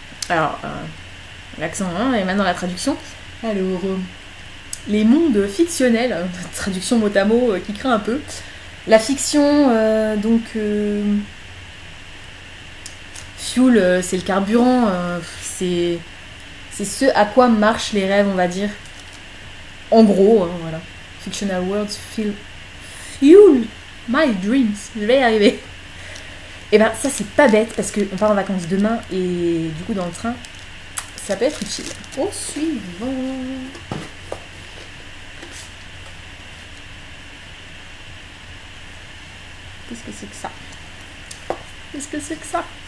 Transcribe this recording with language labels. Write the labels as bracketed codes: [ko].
[fr] Alors, l'accent, hein, et maintenant la traduction. Alors, les mondes fictionnels, traduction mot à mot qui craint un peu. La fiction, donc... fuel, c'est le carburant, c'est ce à quoi marchent les rêves, on va dire. En gros, hein, voilà. [en] Fictional words fuel my dreams. [fr] Je vais y arriver. Et ben ça c'est pas bête parce qu'on part en vacances demain et du coup dans le train ça peut être utile. Au suivant. Qu'est-ce que c'est que ça? Qu'est-ce que c'est que ça?